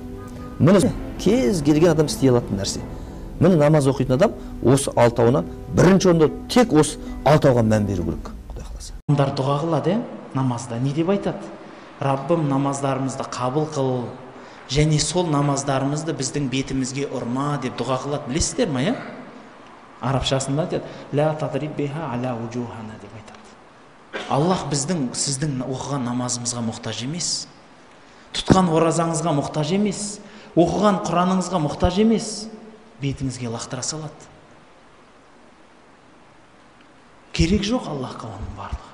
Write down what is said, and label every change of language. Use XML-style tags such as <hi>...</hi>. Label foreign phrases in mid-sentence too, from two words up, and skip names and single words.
<kk>Міне кез келген адам істей алатын нәрсе. Міне намаз оқитын адам осы алтауына бірінші орында тек осы алтауға мән беру керек. Құдай қаласа. Адамдар дұға қылады, намазда не деп айтады? Раббым, намаздарымызды қабыл қыл, және сол намаздарымызды біздің бетімізге ұрма деп дұға қылады. Білесіздер ме? Арабшасында айтады,</kk> <ar>لا تضرب بها على وجوهنا</ar> <kk>деп айтады. Аллах біздің, сіздің оқыған намазымызға мұқтаж емес, тұтқан оразаңызға мұқтаж емес, оқыған Құраныңызға мұқтаж емес, бетіңізге лақтыра салады. Керек жоқ Аллахқа оның барлығы.</kk>